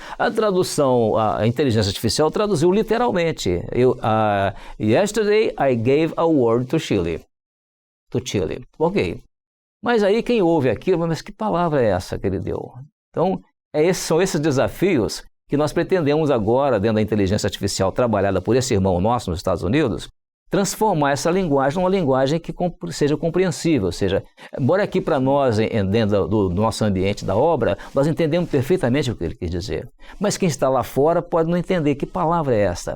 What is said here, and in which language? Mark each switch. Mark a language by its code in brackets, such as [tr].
[pt] A tradução, a inteligência artificial traduziu literalmente. [en] Yesterday I gave a word to Chile. Ok. [pt] Mas aí quem ouve aquilo, mas que palavra é essa que ele deu? Então, são esses desafios que nós pretendemos agora, dentro da inteligência artificial trabalhada por esse irmão nosso nos Estados Unidos, transformar essa linguagem numa linguagem que seja compreensível, ou seja, embora aqui para nós, dentro do nosso ambiente da obra, nós entendemos perfeitamente o que ele quis dizer, mas quem está lá fora pode não entender que palavra é essa.